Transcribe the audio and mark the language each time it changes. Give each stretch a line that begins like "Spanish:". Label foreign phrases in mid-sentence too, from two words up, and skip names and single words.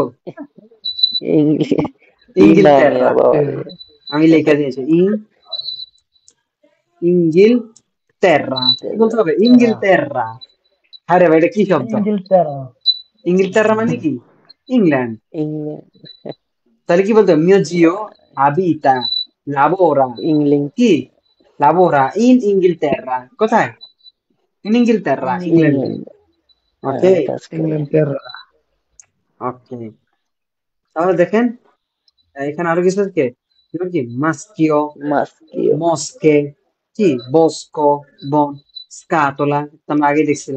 Bangla: ইংলিশ ই নামে ইংগিলতেরা। আবার আমি লিখে দিয়েছি ইংগিলতেরা। কি বলতে হবে? ইংগিলতেরা। আরে ভাই এটা কি শব্দ? ইংলতেরা। ইংগিলতেরা মানে কি ইংল্যান্ড। ইংল্যান্ড তাহলে কি বলতে হবে?
Italian: mio zio abita lavora
Bangla: ইংল্যান্ড
Italian: কি lavora in Inghilterra। কোথায়? in Inghilterra,
Bangla: ইংল্যান্ডে। ইংল্যান্ড ওকে কাজ করে ইংল্যান্ডের। ওকে। তাহলে দেখেন এখানে আরো কিছু আছে যেমন কি মাস্কিও, মাস্কিও মস্কে, কি বস্কো, বন, স্কাতোলা তো আমরা আগে দেখছিলাম।